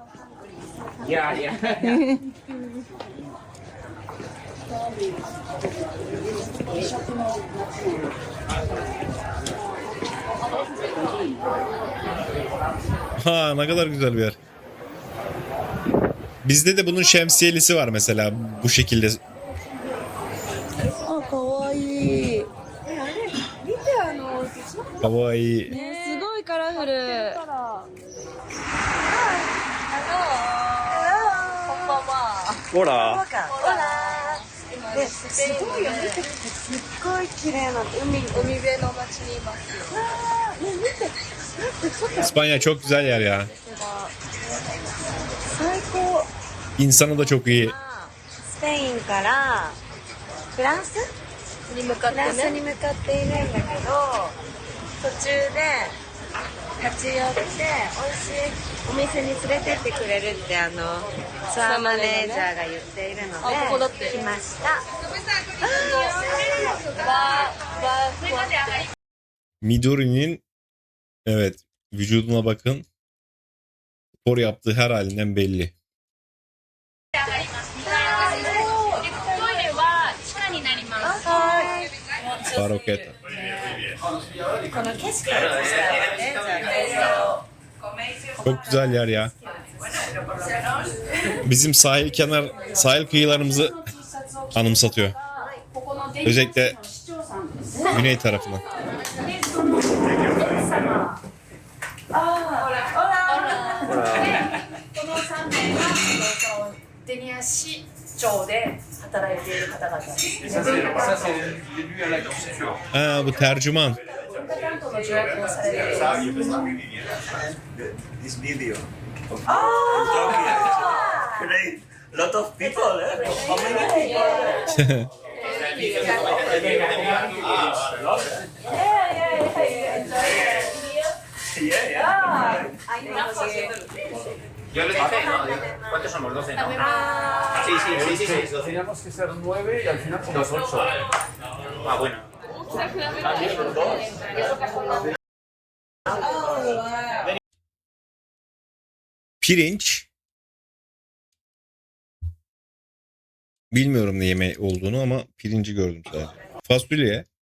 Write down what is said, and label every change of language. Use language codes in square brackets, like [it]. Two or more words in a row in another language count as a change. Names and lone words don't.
[tr] Ha ne kadar güzel bir yer. Bizde de bunun şemsiyelisi var mesela bu şekilde. [ja] あ、かわいい。見て Kawaii. ね、すごいカラフル。こんばんは。オラほら。ね、すごいよ。見て、すっごい綺麗な海辺の街にいますよ。ね、見て。 [tr] İspanya çok güzel yer ya. [ja] 最高。 [tr] İnsanı da çok iyi. [ja] スペインからフランスに向かっているんだけど、途中で立ち寄って美味しいお店に連れてってくれるってツアーマネージャーが言っているので来ました。 [tr] Midori'nin evet vücuduna bakın. Spor yaptığı her halinden belli. [ja] トイレは地下になります。 Baroket. この景色を映したいね。じゃあ [tr] Çok güzel yer ya. Bizim sahil kıyılarımızı anımsatıyor. Özellikle güney tarafına. [ja] この3名がデニア市長で働いている方々です。 [tr] Ha, bu tercüman. [ja] 文化担当の助役をされています。 [en] This video. Ah! Great. Lot of people, eh? How many people? Yeah, yeah. [es] Yo les dije, ¿no? ¿Cuántos somos? 12, ¿no? Sí, sí, sí, sí. Teníamos que ser 9 y al final somos 8. Ah, bueno. [tr] Pirinç. Bilmiyorum ne yemeği olduğunu ama pirinci gördüm sadece. Fasulye.